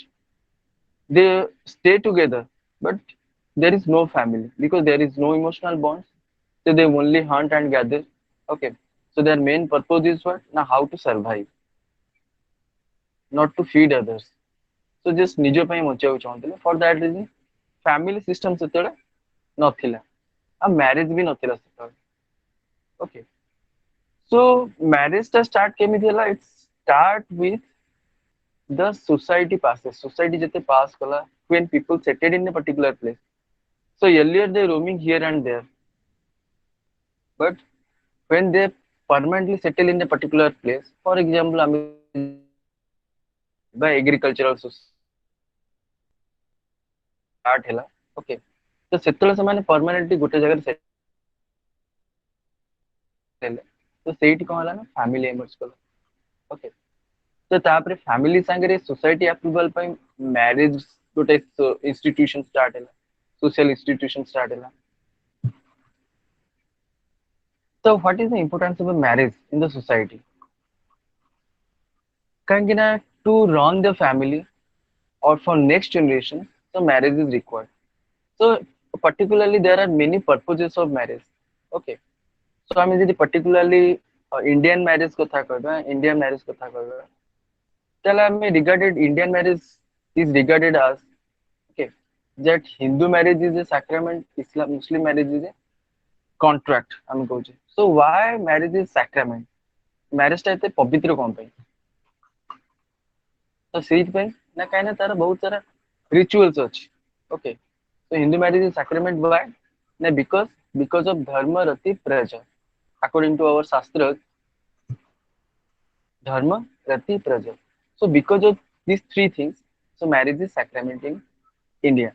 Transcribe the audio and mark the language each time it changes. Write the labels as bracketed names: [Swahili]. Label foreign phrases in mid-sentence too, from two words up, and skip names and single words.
[English] They stay together, but there is no family because there is no emotional bonds. So they only hunt and gather. Okay, so their main purpose is what? Now how to survive, not to feed others. So just [Odia] ନିଜ ପାଇଁ ବଞ୍ଚିବାକୁ ଚାହୁଁଥିଲେ. [English] For that reason, family system [Odia] ସେତେବେଳେ ନଥିଲା ଆଉ marriage ବି ନଥିଲା ସେତେବେଳେ. [English] Okay, so marriage ଟା start [Odia] କେମିତି ହେଲା? [English] It start with the society passes. Society ଯେତେ pass କଲା, when people settled in a particular place. So earlier they roaming here and there, but when they permanently settle in a particular place, for example, ଆମେ by agricultural society start ହେଲା. [Odia] Okay, ତ ସେତେବେଳେ ସେମାନେ permanently ଗୋଟେ ଜାଗାରେ settle ହେଲେ, ତ ସେଇଠି କଣ ହେଲା ନା [English] family emerge [Odia] କଲା. [English] Okay, [Odia] ତ ତାପରେ [English] family ସାଙ୍ଗରେ society approval ପାଇଁ marriage ଗୋଟେ institution start ହେଲା, social institution start ହେଲା. So what is the importance of a marriage in the society? [Odia] କାହିଁକି ନା [English] to run the family or for next generation, so marriage is required. So particularly there are many purposes of marriage. Okay, so [Odia] ଆମେ ଯଦି [English] particularly Indian marriage [Odia] କଥା କହିବା, [English] Indian marriage [Odia] କଥା କହିବା, ତାହେଲେ ଆମେ [English] regarded Indian marriage is regarded as, okay, that Hindu marriage is a sacrament, Islam Muslim marriage is a contract [Odia] ଆମେ କହୁଛେ. [English] So why marriage is sacrament? [Odia] Marriage ଟା ଏତେ ପବିତ୍ର କଣ ପାଇଁ? ତ ସେଇଥିପାଇଁ ନା କାହିଁକି ନା ତାର ବହୁତ ସାରା rituals ଅଛି. [English] Okay, so Hindu marriage is sacrament why? Na because of dharma rati praja. According to our shastras, dharma rati praja. So because of these three things, so marriage is sacrament in India.